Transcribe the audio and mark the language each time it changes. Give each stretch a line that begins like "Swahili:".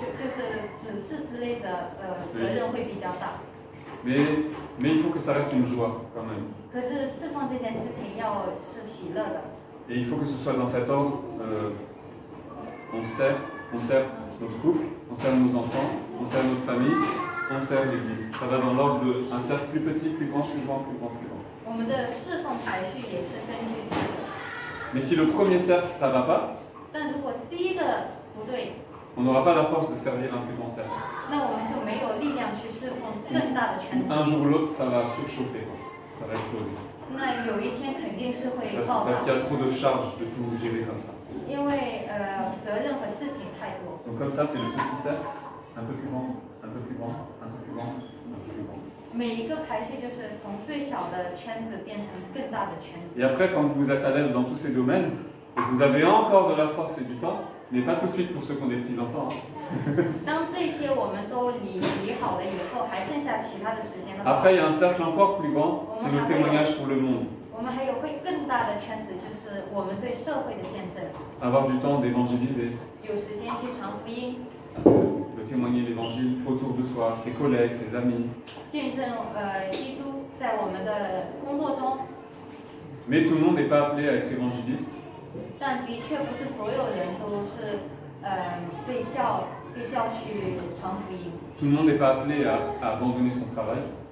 Chinese: 就是指示之类的责任会比较大。
French: Mais il faut que ça reste une joie quand même.
Chinese: 可是侍奉这件事情要是喜乐的，
French: Et il faut que ce soit dans cet ordre. On sert notre couple, on sert nos enfants, on sert notre famille, on sert l'église. Ça va dans l'ordre d'un cercle plus petit, plus grand, plus grand, plus grand, plus grand.
Chinese: 我们的侍奉排序也是根据这个。
French: Mais si le premier cercle ça va pas,
Chinese: 但如果第一个不对，
French: on n'aura pas la force de servir un plus grand cercle.
Chinese: 那我们就没有力量去侍奉更大的圈子。
French: Un jour ou l'autre, ça va surchauffer, quoi. Ça va exploser.
Chinese: 那有一天肯定是会爆
French: Parce
Chinese: 炸
French: qu'il y，a trop de charges de tout gérer comme ça.
Chinese: 因为责任和事情太多。
French: Donc comme ça, c'est le petit cercle, un peu plus grand, un peu plus grand, un peu plus grand, un peu plus grand.
Chinese: 每一个排序就是从最小的圈子变成更大的圈子。
French: Et après, quand vous êtes à l'aise dans tous ces domaines, et que vous avez encore de la force et du temps, mais pas tout de suite pour ceux qui ont des petits-enfants. Hein.
Chinese: 当这些我们都理好了以后，还剩下其他的时间的话，
French: Après, il y a un cercle encore plus grand, c'est le témoignage pour le monde.
Chinese: 我们还有会更大的圈子，就是我们对社会的见证，
French: Avoir du temps d'évangéliser,
Chinese: 有时间去传福音，
French: de témoigner l'évangile autour de soi, ses collègues, ses amis.
Chinese: 见证基督在我们的工作中。
French: Mais tout le monde n'est pas appelé à être évangéliste.
Chinese: 但的确不是所有人都是被叫去传福音，
French: Tout le monde n'est pas appelé à abandonner son travail.